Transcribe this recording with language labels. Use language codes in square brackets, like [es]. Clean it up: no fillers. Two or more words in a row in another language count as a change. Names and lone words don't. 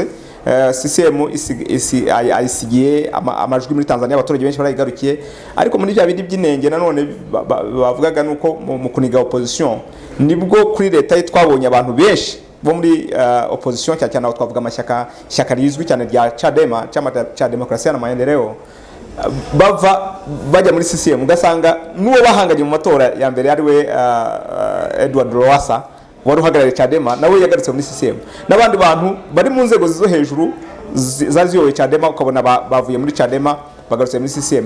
[rw] CCM ayisigiye amajwi muri Tanzania, abaturage benshi barayigarukiye. Ariko muri bya bindi by'inenge nanone bavugaga nuko mu kuniga opposition nibwo kuri leta ye twabonye abantu benshi bo muri opposition, cyane aho twavuga amashyaka rizwi cyane rya Chadema, [sw] chama cha demokrasia na maendeleo, [rw] bajya muri CCM, ugasanga n'uwo bahanganye mu matora ya mbere ariwe Edward Lowassa wari uhagarariye Chadema, nawe yagarutse muri CCM. N'abandi bantu bari mu nzego zo hejuru zaziyoboye Chadema ukabona bavuye muri Chadema bagarutse muri CCM.